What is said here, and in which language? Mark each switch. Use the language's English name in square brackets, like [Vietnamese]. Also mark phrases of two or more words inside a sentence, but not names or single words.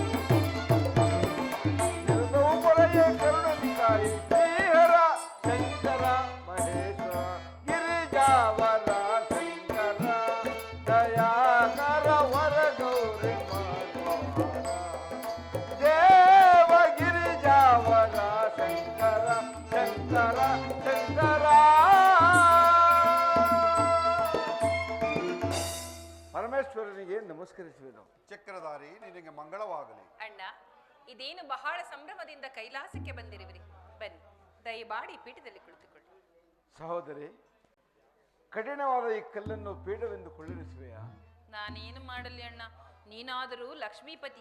[Kannada] ತಿರುಗವು ಪೊರೆಯ ಕರುಣದಿ ಕಾಯಿ ಶ್ರೀಹರ ಶಂಕರ ಮಹೇಶ್ವರ ಗಿರಿಜಾವರ ಶಂಕರ ದಯಾಕರ ವರ ಗೌರಿ ಮನೋಹರ ದೇವ ಗಿರಿಜಾವರ ಶಂಕರ ಶಂಕರ ಶಂಕರ. ಪರಮೇಶ್ವರನಿಗೆ ನಮಸ್ಕರಿಸುವೆನು. ಚಕ್ರಧಾರಿ ನಿನಗೆ ಮಂಗಳವಾಗಲಿ. ಅಣ್ಣ, ಇದೇನು ಬಹಳ ಸಂಭ್ರಮದಿಂದ ಕೈಲಾಸಕ್ಕೆ ಬಂದಿರುವಿರಿ. ಬನ್ನಿ, ದಯಮಾಡಿ ಪೀಠದಲ್ಲಿ ಕುಳಿತುಕೊಳ್ಳಿ. ಸಹೋದರಿ, ಕಠಿಣವಾದ ಈ ಕಲ್ಲನ್ನು ಪೀಠವೆಂದು ಕೊಳ್ಳಿರಿಸುವೆಯಾ? ನಾನೇನು ಮಾಡಲಿ ಅಣ್ಣ, ನೀನಾದರೂ ಲಕ್ಷ್ಮೀಪತಿ.